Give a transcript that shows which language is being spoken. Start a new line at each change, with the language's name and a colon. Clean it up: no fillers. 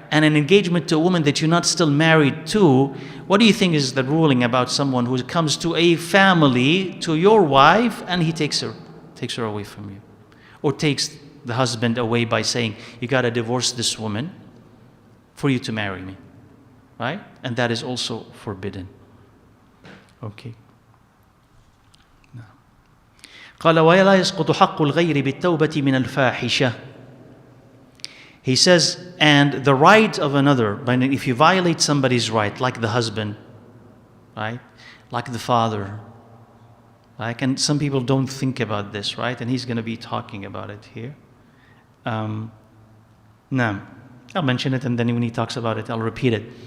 English: And an engagement to a woman that you're not still married to, what do you think is the ruling about someone who comes to a family, to your wife, and he takes her away from you? Or takes the husband away by saying, you got to divorce this woman for you to marry me. Right? And that is also forbidden. Okay.
Arabic: قال ولا يسقط حق الغير بالتوبة من الفاحشة.
English: He says, and the right of another, if you violate somebody's right, like the husband, right? Like the father, like, and some people don't think about this, right? And he's going to be talking about it here. Now, I'll mention it and then when he talks about it, I'll repeat it.